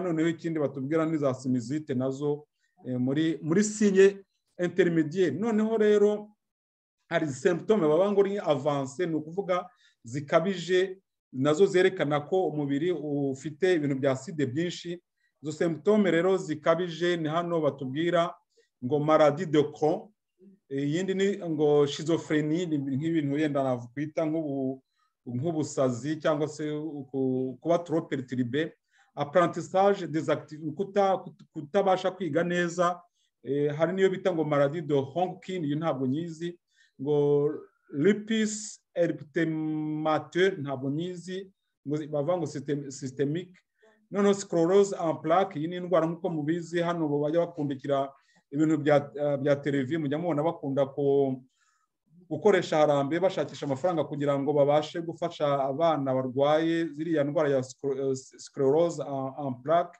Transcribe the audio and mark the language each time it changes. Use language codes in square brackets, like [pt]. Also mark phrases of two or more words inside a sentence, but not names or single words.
[rw] Noneho ikindi batubwira ni za sinusite, nazo muri [fr] signe intermediaire. [rw] Noneho rero hari symptome baba ngo ni avance, ni ukuvuga zikabije, nazo zerekana ko umubiri ufite ibintu bya acide byinshi. Izo symptome rero zikabije ni hano batubwira ngo [fr] maladie de Crohn, [rw] iyindi ni ngo schizophrenie, nk'ibintu yenda nakwita nk'ubusazi cyangwa se kuba [fr] trop perturbé, apprentissage des activités, [rw] kutabasha kwiga neza. Hari niyo bita ngo [fr] maladie de Hodgkin, [rw] iyo ntabwo nyizi, ngo lupus erythematosus ntabwo nyizi, ngo bavuga ngo systemique. Noneho [fr] sclerose en plaques, [rw] iyi ni indwara nk'uko mubizi hano bajya bakundikira ibintu bya televiziyo, mujya mubona bakunda gukoresha harambe bashakisha amafaranga kugira ngo babashe gufasha abana barwaye ziriya ndwara ya [fr] sclerose en plaques.